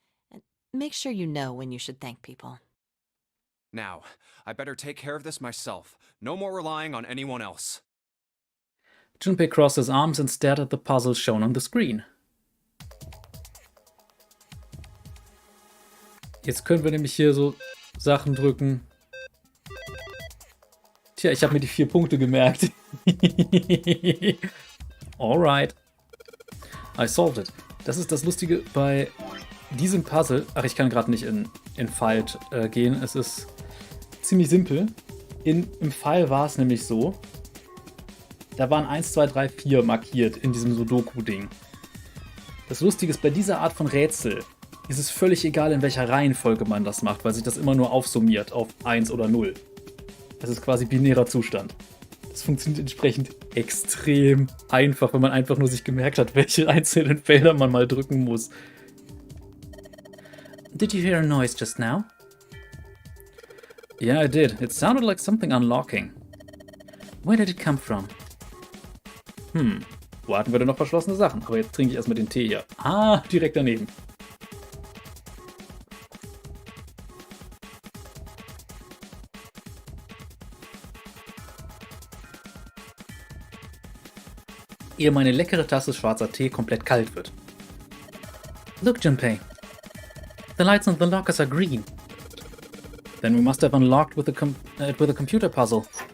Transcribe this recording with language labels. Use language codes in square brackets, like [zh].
[en] And make sure you know when you should thank people. Now, I better take care of this myself. No more relying on anyone else. Junpei crossed his arms and stared at the puzzle shown on the screen. [de] Jetzt können wir nämlich hier so Sachen drücken. Tja, ich habe mir die 4 Punkte gemerkt. [en] Alright. I solved it. [de] Das ist das Lustige bei diesem Puzzle. Ach, ich kann gerade nicht in Fight gehen. Es ist ziemlich simpel. Im Fall war es nämlich so, da waren 1, 2, 3, 4 markiert in diesem Sudoku-Ding. Das Lustige ist, bei dieser Art von Rätsel ist es völlig egal, in welcher Reihenfolge man das macht, weil sich das immer nur aufsummiert auf 1 oder 0. Das ist quasi binärer Zustand. Das funktioniert entsprechend extrem einfach, wenn man einfach nur sich gemerkt hat, welche einzelnen Felder man mal drücken muss. [en] Did you hear a noise just now? Yeah, I did. It sounded like something unlocking. Where did it come from? [de] Wo hatten wir denn noch verschlossene Sachen? Aber jetzt trinke ich erstmal den Tee hier. Ah, direkt daneben. Ehe meine leckere Tasse schwarzer Tee komplett kalt wird. [en] Look, Junpei. The lights on the lockers are green. Then we must have unlocked with a computer puzzle.